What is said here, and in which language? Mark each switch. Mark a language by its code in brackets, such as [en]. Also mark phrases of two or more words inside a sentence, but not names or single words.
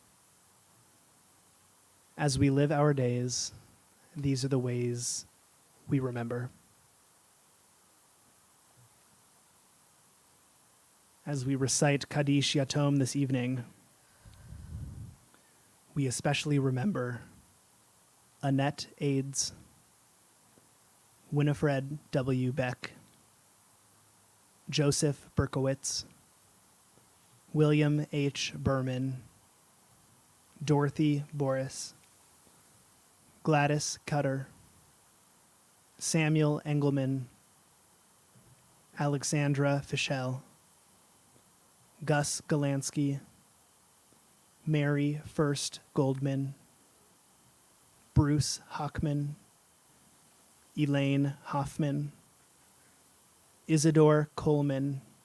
[en] As we live our days, these are the ways we remember. As we recite Kaddish Yatom this evening, we especially remember Annette Aids, Winifred W. Beck, Joseph Berkowitz, William H. Berman, Dorothy Boris, Gladys Cutter, Samuel Engelman, Alexandra Fischel, Gus Galansky, Mary First Goldman, Bruce Hockman, Elaine Hoffman, Isidore Coleman,